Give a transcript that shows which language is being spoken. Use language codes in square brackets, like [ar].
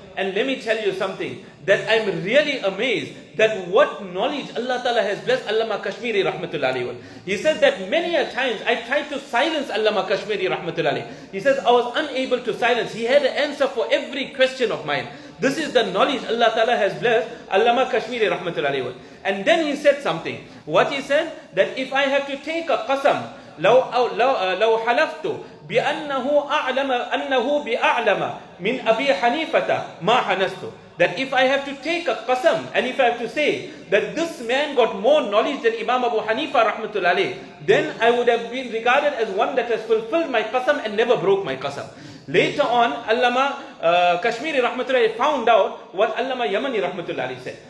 [en] And let me tell you something, that I'm really amazed that what knowledge Allah Ta'ala has blessed Allama Kashmiri rahmatullahi alayhi. He says that many a times I tried to silence Allama Kashmiri rahmatullahi alayhi. He says I was unable to silence. He had an answer for every question of mine. This is the knowledge Allah Ta'ala has blessed Allama Kashmiri rahmatullahi alayhi. And then he said something. What he said? That if I have to take a qasam, [ar] لو حلفت بأنه بأعلم من أبي حنيفة ما حنست. [en] That if I have to take a qasam and if I have to say that this man got more knowledge than Imam Abu Hanifa rahmatullahi alayhi, then I would have been regarded as one that has fulfilled my qasam and never broke my qasam. Later on, Allama Kashmiri rahmatullahi found out what Allama Yamani rahmatullahi said.